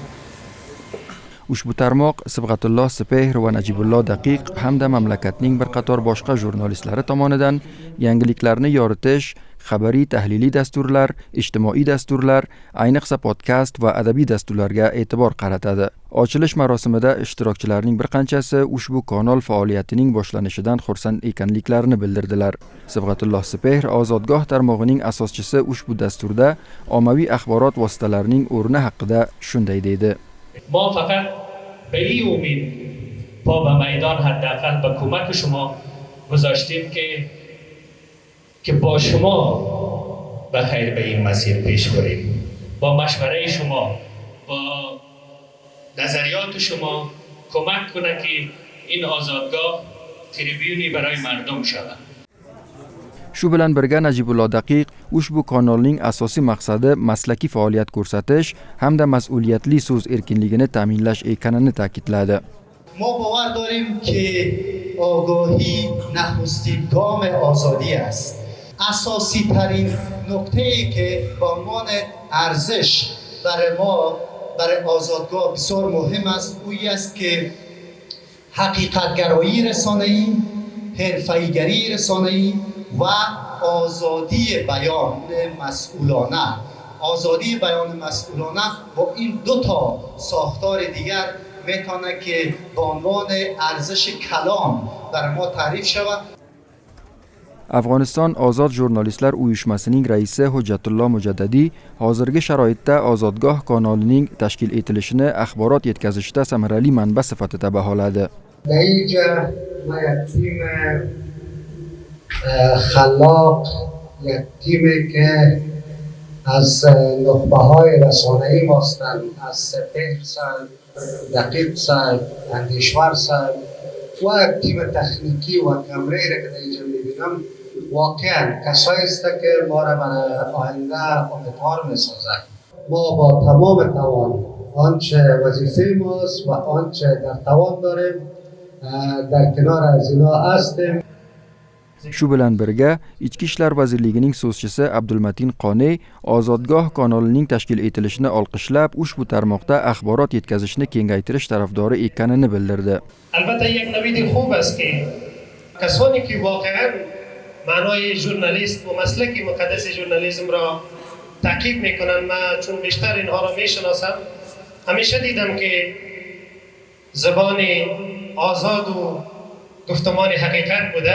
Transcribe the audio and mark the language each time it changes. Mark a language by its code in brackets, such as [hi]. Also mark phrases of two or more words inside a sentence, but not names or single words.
[uz] Ushbu tarmoq Sibg'atulloh Sipehr va Najibulloh Daqiq hamda mamlakatning bir qator boshqa jurnalistlari tomonidan yangiliklarni yoritish, xabariy tahliliy dasturlar, ijtimoiy dasturlar, ayniqsa podkast va adabiy dasturlarga e'tibor qaratadi. Ochilish marosimida ishtirokchilarning bir qanchasi ushbu kanal faoliyatining boshlanishidan xursand ekanliklarini bildirdilar. Sibg'atulloh Sipehr ozodgoh tarmog'ining asoschisi ushbu dasturda ommaviy axborot vositalarining o'rni haqida shunday deydi. [fa] ما فقط به این امید پا به میدان حداقل به کمک شما گذاشتیم که با شما به خیر به این مسیر پیش بریم، با مشوره شما، با نظریات شما کمک کنه که این آزادگاه تریبیونی برای مردم شود. [uz] Shu bilan birga Najibulloh Daqiq ushbu kanalning asosiy maqsadi maslaki faoliyat ko'rsatish hamda mas'uliyatli so'z erkinligini ta'minlash ekanini ta'kidladi. [fa] ما باور داریم که آگاهی نخستین گام آزادی است. اساسی ترین نکته‌ای که به عنوان ارزش برای ما برای آزادگاه بسیار مهم است اویی است که حقیقت‌گرایی رسانه‌ای، حرفه‌ای‌گری رسانه‌ای و آزادی بیان مسئولانه. آزادی بیان مسئولانه با این دو تا ساختار دیگر میتونه که به عنوان ارزش کلام برای ما تعریف شود. [uz] Afg'oniston ozod jurnalistlar uyushmasining raisi Hujjatulloh Mujaddadiy hozirgi sharoitda ozodgoh kanalining tashkil etilishini axborot yetkazishda samarali manba sifatida baholadi. [fa] خلاق یک تیمی که از نخبه های رسانه‌ای هستند، از سپهر صاحب، دقیق صاحب، اندیشور صاحب و یک تیم تکنیکی و کمره‌ای را که در اینجا می‌بینم واقعا کسایی است که ما را برای آینده امیدوار می‌سازند. ما با تمام توان آنچه وظیفه ماست و آنچه در توان داریم در کنار از اینا هستیم. [uz] Shu bilan birga Ichki ishlar vazirligining so'zchisi Abdulmatin Qoney ozodgoh kanalining tashkil etilishini olqishlab, ushbu tarmoqda axborot yetkazishni kengaytirish tarafdori ekanini bildirdi. [fa] البته یک نوید خوب است که کسانی که واقعا معنای ژورنالیست و مسلک مقدس ژورنالیسم را تاکید میکنند، من چون بیشتر اینها را میشناسم همیشه دیدم که زبان آزاد و گفتمان حقیقت بوده.